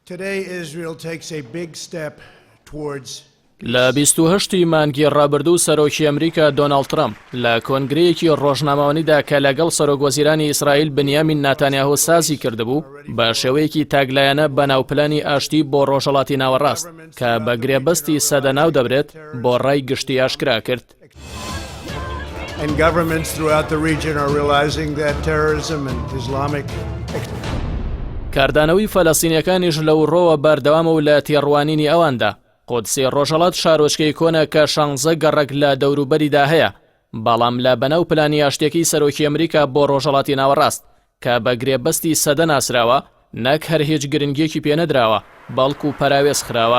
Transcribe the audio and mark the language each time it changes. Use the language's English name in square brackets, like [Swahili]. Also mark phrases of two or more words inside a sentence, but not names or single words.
[Central Kurdish] لە 28 مانگی ڕابردوو سەرۆکی ئەمریکا دۆناڵد ترامپ لە کۆنگرەیەکی ڕۆژنامەوەنیدا کە لەگەڵ سەرۆکوەزیرانی ئیسرائیل بنیامین ناتانیاهو سازی کردبوو بە شێوەیەکی تاگلایەنە بەناوپلانی ئاشتی بۆ ڕۆژهەڵاتی ناوەڕاست کە بە گرێبەستی سەدەناو دەبرێت بۆ ڕای گشتی ئاشکرا کرد. [English] And governments throughout the region are realizing that terrorism and Islamic [Central Kurdish] کاردانەوەی فەلەستینیەکانیش لەو ڕۆوە بەردەوامە و لە تێڕوانینی ئەواندا. قودسی ڕۆژهەڵات شارۆچکەی کۆنە کە 16 گەڕێک لە دەوروبەریدا هەیە، بەڵام لە بەناو پلانی ئاشتیەکەی سەرۆکی ئەمریکا بۆ ڕۆژهەڵاتی ناوەڕاست کە بە گرێبەستی سەدە ناسراوە، نەک هەر هیچ گرنگیەکی پێنەدراوە بەڵکو پەراوێز خراوە.